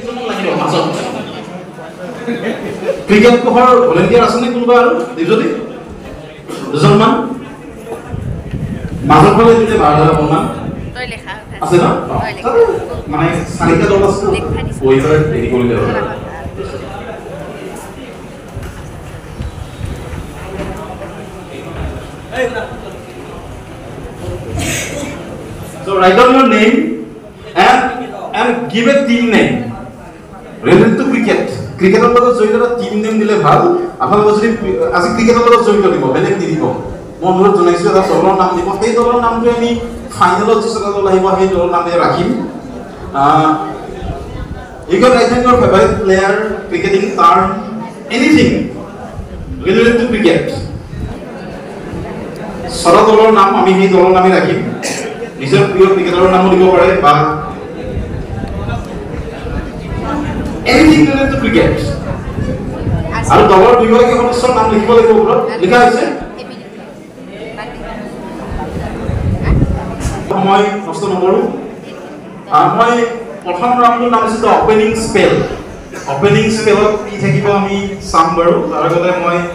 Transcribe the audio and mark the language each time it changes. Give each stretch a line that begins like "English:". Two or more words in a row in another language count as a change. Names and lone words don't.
Assamese: ক্ৰিকেট কোহৰ ভলেণ্টিয়াৰ আছেনে কোনোবা আৰু যদি দুজনমান মাজৰ ফালে দিলে বাহিৰত অকণমান আছে ন মানে 4টা দল আছে ওইভাবে দেৰি কৰিলে হ'ল
English: So write down your name and give a team name related to cricket.
Assamese: Cricketer লগত জড়িত
English: team name
Assamese: দিলে ভাল আপোনালোকে যদি আজি ক্ৰিকেটৰ লগত জড়িত দিব বেলেগ দিব মই অনুৰোধ জনাইছো এটা দলৰ নাম দিব সেই দলৰ নামটো আমি ফাইনেলত যিসকল দল আহিব সেই দলৰ নামে ৰাখিম
English: you can write down your favorite player cricketing term anything related to cricket
Assamese: সৰা দলৰ নাম আমি সেই দলৰ নামে ৰাখিম নিজৰ প্ৰিয় ক্ৰিকেটাৰৰ নামো দিব পাৰে বা
English: anything related to cricket
Assamese: আৰু দলৰ বিভাগীয় সদস্যৰ নাম লিখিব লাগিব ওপৰত লিখা হৈছে মই প্ৰশ্ন নকৰো মই প্ৰথম ৰাউণ্ডৰ নাম আছে অপেনিং স্পেলত কি থাকিব আমি চাম বাৰু তাৰ আগতে মই